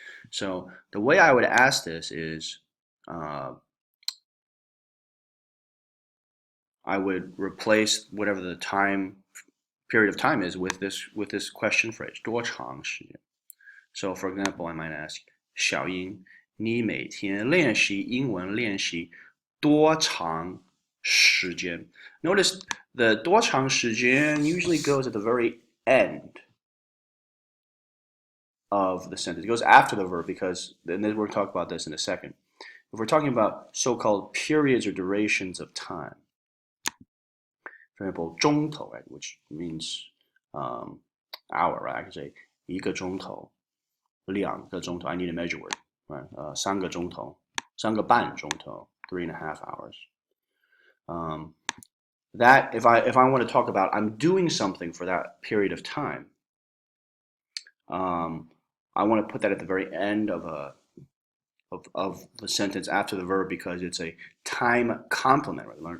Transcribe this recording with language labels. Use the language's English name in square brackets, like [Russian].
[English] So the way I would ask this is I would replace whatever the period of time is with this question phrase 多长时间. So for example, I might ask [Chinese] 小英，你每天练习英文练习多长时间? [English] Notice the 多长时间 usually goes at the very end of the sentence. It goes after the verb because, and then we'll talk about this in a second. If we're talking about so-called periods or durations of time, for example, 钟头, right, which means hour, right? I can say [Chinese] 一个钟头, 两个钟头. [English] I need a measure word, right? [Chinese] 三个钟头, 三个半钟头. [English] 3.5 hours. That if I want to talk about I'm doing something for that period of time, I want to put that at the very end of the sentence after the verb because it's a time complement. Right?